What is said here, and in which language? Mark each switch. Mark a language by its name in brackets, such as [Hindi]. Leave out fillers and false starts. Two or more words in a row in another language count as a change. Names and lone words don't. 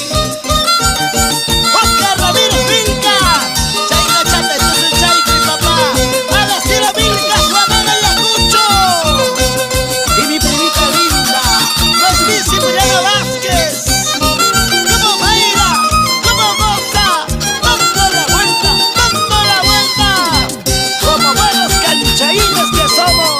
[Spanish] Oscar Ramírez Vilca, Chayna Chate, tú soy Chayco y papá. Alacira Vilca, su amada Ayacucho. Y mi primita linda, Luis Cipriano Vázquez. Como baila, como goza, dando la vuelta, dando la vuelta. Como buenos canchaínos que somos.